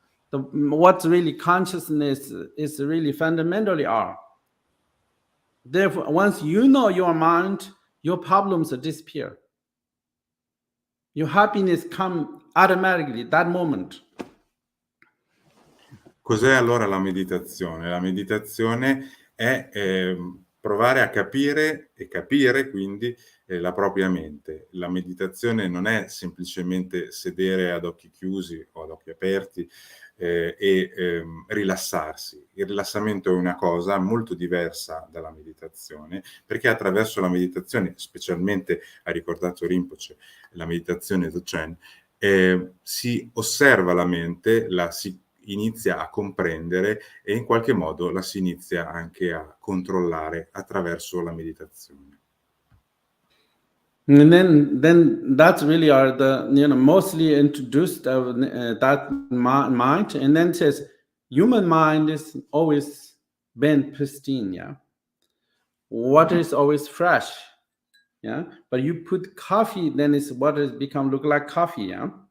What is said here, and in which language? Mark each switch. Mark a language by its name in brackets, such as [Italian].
[English] What really consciousness is really fundamentally are. Therefore, once you know your mind, your problems disappear. Your happiness comes automatically, that moment. [Italian] Cos'è allora la meditazione? La meditazione è provare a capire e capire quindi la propria mente. La meditazione non è semplicemente sedere ad occhi chiusi o ad occhi aperti e rilassarsi. Il rilassamento è una cosa molto diversa dalla meditazione, perché attraverso la meditazione, specialmente ha ricordato Rinpoche, la meditazione Dzogchen, si osserva la mente, la si inizia a comprendere e in qualche modo la si inizia anche a controllare attraverso la meditazione. [English] And then that's really are the mostly introduced of that mind, and then says human mind is always been pristine, yeah. Water is always fresh, yeah. But you put coffee, then it's water become look like coffee, yeah.